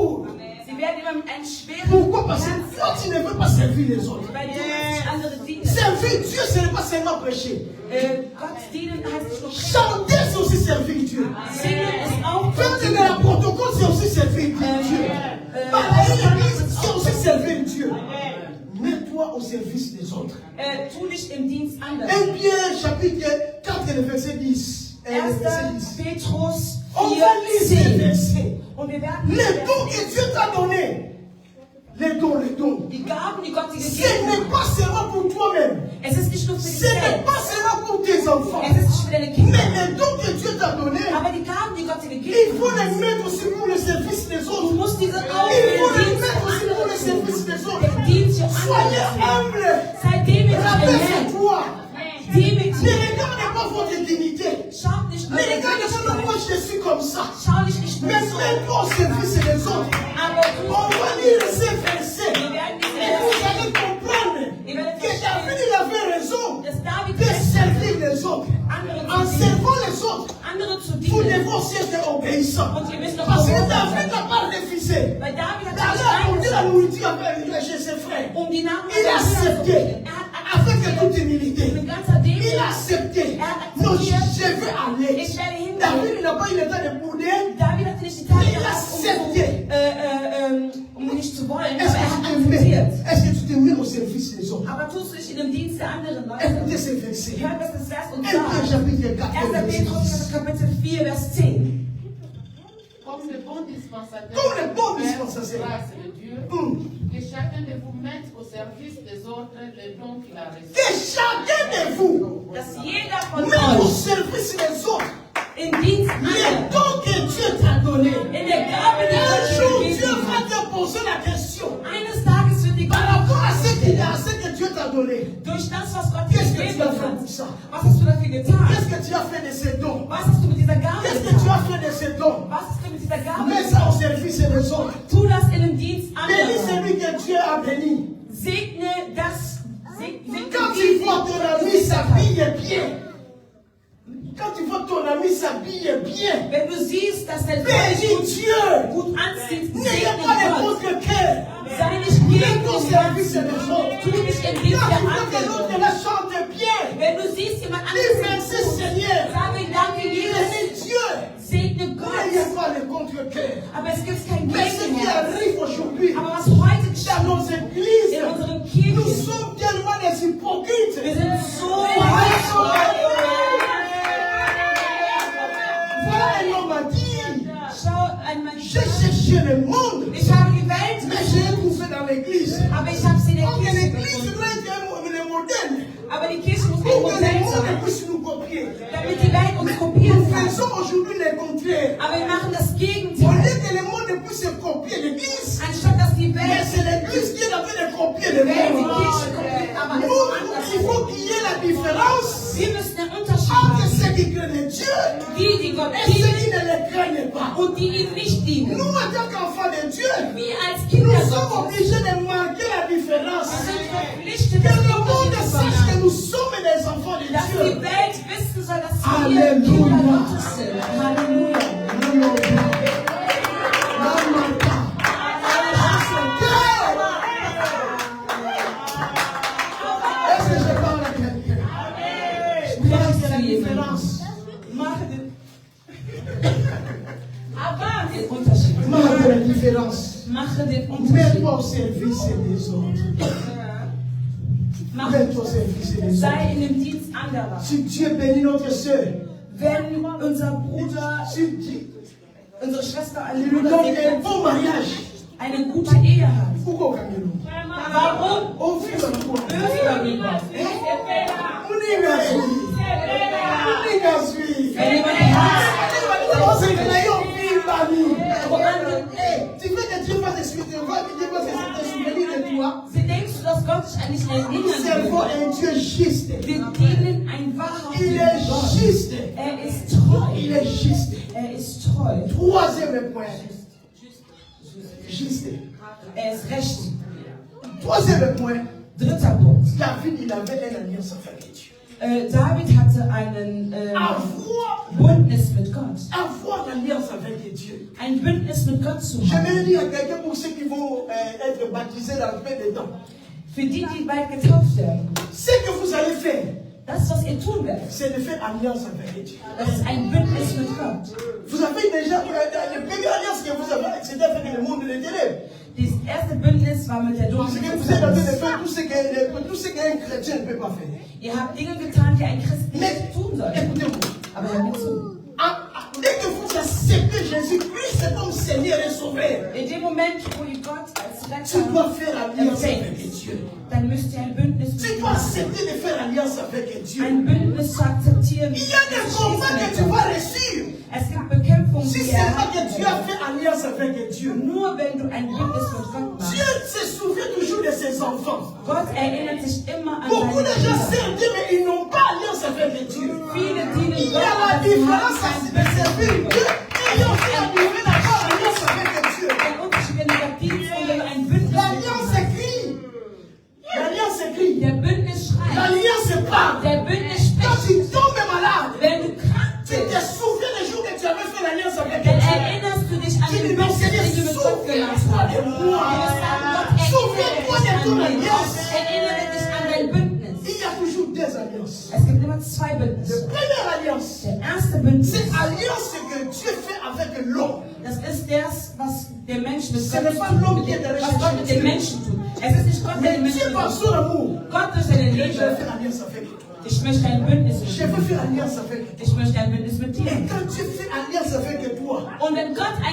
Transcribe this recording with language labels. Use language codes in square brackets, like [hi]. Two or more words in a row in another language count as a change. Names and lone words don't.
[de] Sie Sie werden immer mit einem schweren [fr] Pourquoi? Parce que toi, tu ne veux pas servir les autres. [de] weil du nicht andere dienen. [fr] Servir Dieu, ce n'est pas seulement prêcher. [de] Gott dienen heißt nicht nur [fr] Chanter, c'est aussi servir Dieu. [de] singen ist auch [fr] Faire de la protocole, c'est aussi servir Dieu. Parler l'église, c'est aussi servir Dieu. Mets-toi au service des autres. [de] Tu dich im Dienst anderen. [fr] 1 Pierre chapitre 4 et le verset 10. [de] 1. Petrus [fr] On 4, va lire ces 10. versets. [de] Und wir werden [fr] Les dons que Dieu t'a donnés. Les dons. [de] die Gaben, die Gott dir [fr] Ce [de] gegeben [fr] n'est pas seulement pour toi-même. [de] hat. Es ist nicht nur für dich [fr] Ce n'est [de] selbst. [fr] pas seulement pour tes enfants. [de] Es ist nicht für deine Kinder. [fr] Mais les dons que Dieu t'a donnés, [de] Aber die Gaben, die Gott dir [fr] il [de] gegeben [fr] faut [de] hat, [fr] les mettre aussi pour le service des [de] du [fr] autres. [de] musst diese auch [fr] Il [de] für [fr] faut [de] den [fr] les [de] Dienst [fr] mettre aussi pour le [de] für [fr] service des autres. [de] den Dienst für [fr] Soyez [de] andere. [fr] humbles. [de] Sei demütig, [fr] Rappelle-toi. Ne [de] demütig. [fr] regardez pas votre dignité. [de] Schaut nicht [fr] Ne regardez pas [de] eure [fr] moi je suis comme ça. [de] Schau dich nicht nur [fr] Mais [de] so. [fr] mets-toi au service des autres. [de] Aber [fr] On va lire ces versets. [de] wir werden [fr] Et vous [de] diese [fr] allez comprendre [de] Ihr werdet [fr] que David il avait raison [de] dass David [fr] de servir les autres. [de] andere [fr] En [de] zu dienen, [fr] servant les autres, [de] andere zu [fr] vous [de] dienen. [fr] devez aussi être obéissant. [de] Und ihr müsst noch [fr] Parce que [de] gehorsam [fr] David [de] sein. [fr] n'a pas refusé. [de] Weil David hat [fr] D'aller [de] sich [fr] apporter la [de] eingesetzt, [fr] nourriture chez ses frères. [de] die Nahrung [fr] Il a accepté. Avec toute humilité. [de] mit ganzer [fr] Il [de] Demut. [fr] a accepté. Non, je veux aller. [de] Ich werde hin. [fr] David n'a pas eu le temps de bouder. [de] David hatte nicht die Zeit [fr] Il a [de] gehabt, [fr] accepté. [de] um nicht zu wollen, [fr] Est-ce [de] aber er [fr] que [de] hat [fr] tu te mets? [de] akzeptiert. [fr] Est-ce que tu te mets au service des autres? [de] Aber tust du dich in dem Dienst der anderen [fr] Écoutez [de] Leute? [fr] ces versets. [de] Hört, was das Vers uns [fr] 1 Pierre [de] sagt. [fr] chapitre 4, [de] 1. [fr] verset [de] Petrus [fr] 10. [de] Kapitel 4, Vers 10. [fr] Comme le bon dispensateur, Comme le bon de Père, dispensateur. grâce de Dieu, que chacun de vous mette au service des autres les dons qu'il a reçus. Que chacun de vous [de] Dass jeder von [fr] met au [de] euch [fr] service des autres [de] in Dienst [fr] les [de] anderer, [fr] dons que Dieu t'a donnés. [de] in der Gabe, die [fr] Un [de] Gott [fr] jour, [de] dir [fr] Dieu [de] gegeben [fr] va [de] hat. [fr] te poser la question [de] Eines Tages wird die [fr] par [de] Gott [fr] rapport à ce que Dieu t'a donné. [de] durch das, was Gott dir [fr] Qu'est-ce que tu [de] gegeben [fr] as fait [de] hat. [fr] pour ça? [de] Was hast du dafür getan? [fr] Qu'est-ce que tu as fait de ces dons? [de] Was hast du mit dieser Gabe [fr] Qu'est-ce que tu [de] getan? [fr] as fait de ces dons? [de] Was hast du mit dieser Gabe [fr] Mets ça [de] getan? [fr] au service des autres. [de] Tu das in dem Dienst [fr] Bénis [de] anderer. [fr] celui que Dieu a béni. [de] Segne das. [fr] Quand tu vois ton ami s'habille bien, quand tu vois ton ami s'habille bien, [de] Wenn du siehst, dass der [fr] bénis Dieu. [de] gut anzieht, [fr] N'ayez [de] segne [fr] pas de [de] Gott. [fr] votre cœur. [de] Sei nicht gegen [fr] Mets au [de] den [fr] service [de] Herzen. [fr] des autres. [de] Tu dich im [fr] Quand [de] Dienst [fr] tu [de] der [fr] vois que l'autre [de] anderen. [fr] là chante bien, [de] Wenn du siehst, jemand [fr] dis merci [de] anderes [fr] Seigneur. [de] sage danke Jesus. [fr] Bénis Dieu. [de] Segne Gott. [fr] N'ayez pas de contre-cœur. [de] Aber es gibt kein [fr] Mais ce qui [de] Gegenherz. [fr] arrive aujourd'hui [de] Aber was heute geschieht [fr] dans nos églises, [de] in unseren [fr] nous [de] Kirchen, [fr] sommes tellement des hypocrites. [de] wir sind so [fr] Voilà un homme a dit, [de] Schau einmal. [fr] j'ai cherché le monde, [de] Ich habe die Welt [fr] mais j'ai trouvé dans l'église. [de] aber ich habe sie in der [fr] Donc [de] Kirche [fr] l'église [de] gefunden. [fr] doit être le modèle. [de] Aber die Kirche muss ein [fr] Pour que le [de] Modell [fr] monde [de] sein, [fr] puisse nous copier. [de] damit die Welt uns [fr] Nous [de] kopieren kann. [fr] faisons aujourd'hui le contraire. [de] Aber wir machen das [fr] Au [de] Gegenteil. [fr] lieu que le monde puisse copier l'église, [de] Anstatt dass die [fr] mais [de] Welt [fr] c'est l'église qui est en train de copier le [de] die [fr] monde. [de] Kirche kopiert, aber es [fr] Nous, [de] ist anders. [fr] il faut qu'il y ait la différence [de] Wir müssen einen Unterschied [fr] entre [de] machen. [fr] ceux qui craignent Dieu [de] Die Gott [fr] et ceux [de] dienen [fr] qui ne le craignent pas. [de] und die ihm nicht dienen. [fr] Nous, en tant qu'enfants de Dieu, [de] Wir als [fr] nous [de] Kinder [fr] sommes [de] Gottes [fr] obligés de marquer la différence. [de] sind verpflichtet, [fr] Que [de] das [fr] le monde [de] Unterschied zu [fr] sache que [de] machen. [fr] nous sommes des enfants de [de] Dass die [fr] Dieu. [de] Welt wissen soll, dass wir Halleluja. Kinder Gottes sind. [fr] Halleluja. Est-ce que je parle à quelqu'un? Marque la différence. [de] Aber den Unterschied. [fr] Marque la différence. [de] Mache den Unterschied. [fr] Mets-toi au service des autres. Mets-toi au service des autres. [de] Sei in dem Dienst anderer. [fr] Si Dieu bénit notre soeur, [de] Wenn unser Bruder, [fr] si Dieu [de] unsere Schwester, [fr] il [de] einen [fr] lui [de] Bruder [fr] donne un [de] segnet, [fr] bon mariage, [de] eine gute Ehe hat. [fr] pourquoi au Cameroun? [de] Warum? [fr] Au fil de quoi? [de] Darüber. Wenn jemand hat, [fr] Tu veux que Dieu fasse des suites, Dieu va se souvenir de toi. [de] sie denkst du, dass Gott sich eigentlich [fr] Nous servons [de] erinnern [fr] un Dieu juste. [de] will? Wir dienen ein [fr] Il [de] wahrhaftigen [fr] est [de] Gott. [fr] juste. [de] Er ist treu. [fr] Il est juste. [de] Er ist treu. [fr] Troisième point. Juste. [de] Er ist recht. [fr] Troisième point. [de] Dritter Punkt. [fr] David, il avait une alliance avec Dieu. [de] David hatte einen [fr] Avoir [de] Bündnis Bündnis mit Gott. [fr] Avoir l'alliance avec Dieu. [de] Ein Bündnis mit Gott zu [fr] Je [de] haben. [fr] vais dire à quelqu'un pour ceux qui vont être baptisés dans le paix des dents. [de] Für die, die bald getauft werden. [fr] Ce que vous allez faire, [de] Das, was ihr tun werdet, [fr] c'est de faire alliance avec Dieu. [de] das ist ein Bündnis mit Gott. [fr] Vous avez déjà, la première alliance que vous avez, c'était avec le monde des ténèbres. [de] Das erste Bündnis war mit der [fr] Parce que [de] dunklen [fr] vous êtes en train de [de] Finsternis. [fr] faire tout ce qu'un chrétien ne peut pas faire. [de] Ihr habt Dinge getan, die ein Christ [fr] Mais [de] nicht tun soll. [fr] écoutez-moi, [de] Aber hört mir zu. [fr] dès que vous acceptez Jésus-Christ comme Seigneur et Sauveur, [de] In dem Moment, wo ihr Gott als [fr] tu dois [de] Retter [fr] faire alliance avec [de] empfängt, [fr] Dieu. [de] dann müsst ihr ein Bündnis mit [fr] Tu [de] ihm [fr] dois [de] machen. [fr] accepter de faire alliance avec Dieu. [de] Ein Bündnis zu akzeptieren. [fr] Il y a des combats que tu vas réussir. [de] Es gibt Bekämpfungen, [fr] Si [de] die [fr] c'est pas que tu as [de] er [fr] fait alliance avec Dieu. [de] nur wenn du ein Bündnis mit Gott machst. [fr] Dieu se souvient toujours de ses enfants. [de] Gott erinnert sich immer an [fr] Beaucoup de [de] seine [fr] gens [de] Kinder. [fr] servent Dieu, mais ils n'ont pas alliance avec Dieu. [de] Viele dienen [fr] Il y [de] Gott, [fr] a la [de] aber sie haben [fr] différence [de] kein [fr] de servir [de] Bündnis mit [fr] Dieu [de] Gott. [fr] et aussi la différence alliance avec Dieu. [de] Ein Unterschied, wenn du Gott dienst und wenn du ein Bündnis mit ihm [fr] L'alliance [de] hast. [fr] écrit. L'alliance écrit. [de] Der Bündnis schreit. [fr] L'alliance parle. [de] Der Bündnis [fr] Quand [de] spricht. [fr] tu tombes malade, [de] Wenn du krank [fr] tu te [de] bist, [fr] souviens des jours que tu avais fait l'alliance avec [de] dann [fr] Dieu. [de] erinnerst du dich an [fr] Tu [de] den [fr] dis, non, [de] Bündnis, den du [fr] Seigneur, [de] mit Gott gemacht [fr] souviens-toi [de] hast. [fr] de moi. Souviens-toi de ton alliance. [de] Erinnere dich an dein Bündnis. [fr] Il y a toujours deux alliances. [de] Es gibt immer zwei [fr] La [de] Bündnisse. [fr] première alliance, [de] Der erste Bündnis, [fr] c'est l'alliance que Dieu fait avec l'homme. [de] das ist das, was der Mensch mit [fr] Ce [de] Gott [fr] n'est pas [de] tut, [fr] l'homme qui est allé [de] was Gott [fr] chercher [de] mit den [fr] Dieu. [de] Menschen tut. Es ist nicht Gott, der [fr] Mais [de] den [fr] Dieu, [de] Menschen [fr] par [de] tut. [fr] son amour, [de] Gott durch seine [fr] je vais [de] Liebe. [fr] faire alliance avec toi. [de] Ich möchte ein Bündnis mit [fr] Je [de] dir. [fr] veux faire alliance avec toi. [de] Ich möchte ein Bündnis mit [fr] Et [de] dir. [fr] quand Dieu fait alliance avec toi, [de] Und wenn Gott ein